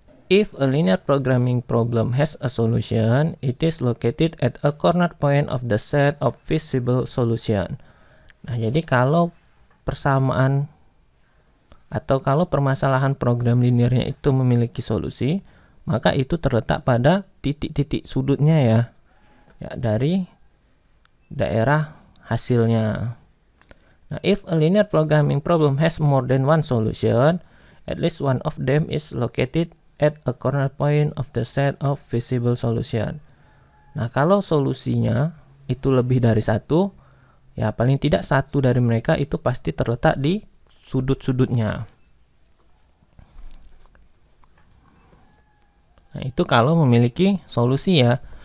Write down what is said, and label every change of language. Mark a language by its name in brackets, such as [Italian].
[English] If a linear programming problem has a solution, it is located at a corner point of the set of feasible solution. [Indonesian] Nah, jadi kalau persamaan atau kalau permasalahan program linearnya itu memiliki solusi, maka itu terletak pada titik-titik sudutnya ya, dari daerah hasilnya. [English] Nah, if a linear programming problem has more than one solution, at least one of them is located at a corner point of the set of feasible solution. [Indonesian] Nah, kalau solusinya itu lebih dari satu, ya paling tidak satu dari mereka itu pasti terletak di sudut-sudutnya. Nah, itu kalau memiliki solusi ya.